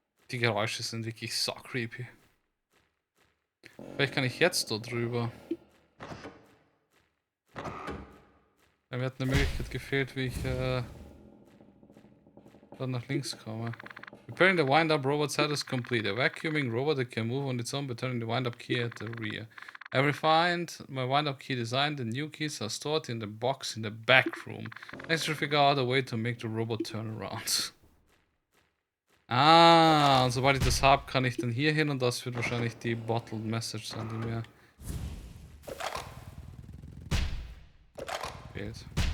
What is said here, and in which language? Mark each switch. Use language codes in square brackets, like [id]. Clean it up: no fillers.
[de] Die Geräusche sind wirklich so creepy. Vielleicht kann ich jetzt da drüber. Ja, mir hat eine Möglichkeit gefehlt, wie ich dann nach links komme. [en] Repairing the wind-up robot set is complete. A vacuuming robot that can move on its own by turning the wind-up key at the rear. I refined my wind-up key design. The new keys are stored in the box in the back room. Next, to figure out a way to make the robot turn around. [de] Ah, und sobald ich das habe, kann ich dann hier hin und das wird wahrscheinlich die Bottled Message sein, die mir fehlt.